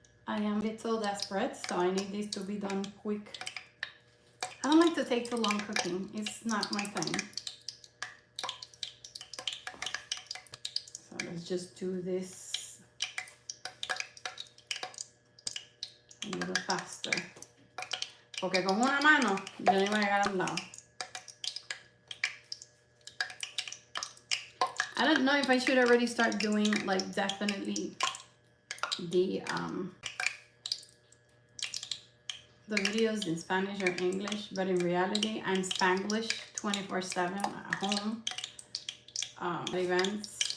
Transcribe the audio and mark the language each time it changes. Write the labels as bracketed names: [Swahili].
[English] I am a little desperate, so I need this to be done quick. I don't like to take too long cooking. It's not my thing. So let's just do this a little faster. [Spanish] Porque con una mano yo no iba a llegar al lado. [English] I don't know if I should already start doing like definitely the videos in Spanish or English, but in reality I'm Spanglish 24/7 at home. Events.